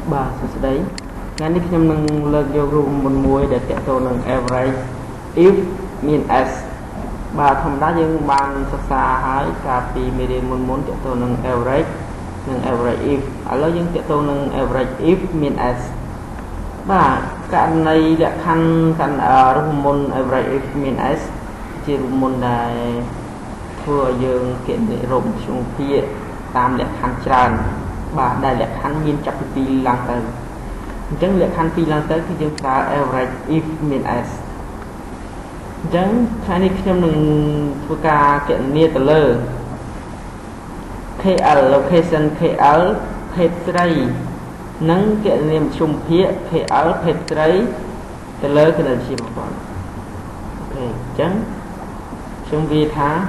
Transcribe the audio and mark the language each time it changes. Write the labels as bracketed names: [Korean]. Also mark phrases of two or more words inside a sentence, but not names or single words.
[Khmer] បាទសួស្តីថ្ងៃនេះខ្ញុំនឹងលើកយករូបមន្តមួយដែលទាក់ទងនឹង [English] average if [Khmer] មាន s បាទធម្មតាយើងបានសិក្សាហើយ កាលពីមេរៀនមុនទាក់ទងនឹង average និង [English] average if [Khmer] ឥឡូវយើងទាក់ទងនឹង average if មាន s បាទករណីលក្ខខណ្ឌរូបមន្ត [English] average if [Khmer] មាន s ជារូបមន្តដែលធ្វើឲ្យយើងគណនារូបមធ្យមភាគតាមលក្ខខណ្ឌច្រើនបាទដែលលក្ខខណ្ឌមានចាប់ពី2ឡើងទៅអញ្ចឹងលក្ខខណ្ឌ2ឡើងទៅគឺយើងប្រើ [English] average if [Khmer] មាន s អញ្ចឹងថ្ងៃនេះខ្ញុំនឹងធ្វើការគណនាទៅលើ KL location KL ភេទស្រីនិងគណនាមធ្យមភាគ KL ភេទស្រីទៅលើគណិតវិទ្យាប្រព័ន្ធអូខេអញ្ចឹងខ្ញុំវាថា